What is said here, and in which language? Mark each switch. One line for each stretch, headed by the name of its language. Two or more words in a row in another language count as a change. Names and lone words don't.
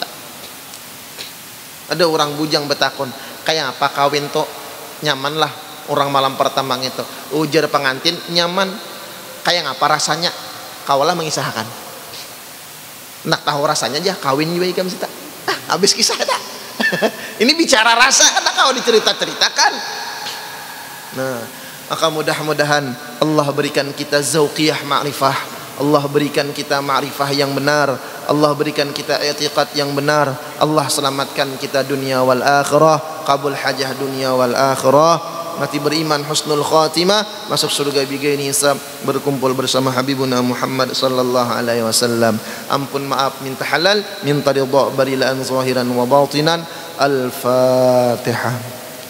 Banjar: Ada orang bujang betakon, kayak apa kawin tuh nyaman lah orang malam pertama itu. Ujar pengantin nyaman, kayak apa rasanya? Kawalah mengisahkan. Nak tahu rasanya aja kawin juga ikam sita. Habis kisah dah. Ini bicara rasa, ada kau dicerita-ceritakan.
Indonesian: Nah, maka mudah-mudahan Allah berikan kita
Arabic: zauqiyah ma'rifah.
Indonesian: Allah berikan kita ma'rifah yang benar. Allah berikan kita i'tiqad yang benar. Allah selamatkan kita
Arabic: dunia wal akhirah, qabul hajah dunia wal akhirah.
Indonesian: Mati beriman,
Arabic: husnul khatimah,
Indonesian: masuk surga
Arabic: bigaini hisab,
Indonesian: berkumpul bersama Habibuna Muhammad
Arabic: sallallahu alaihi wasallam.
Banjar: Ampun maaf minta halal, minta ridha barilan
Arabic: zahiran wa batinan. Al-Fatihah.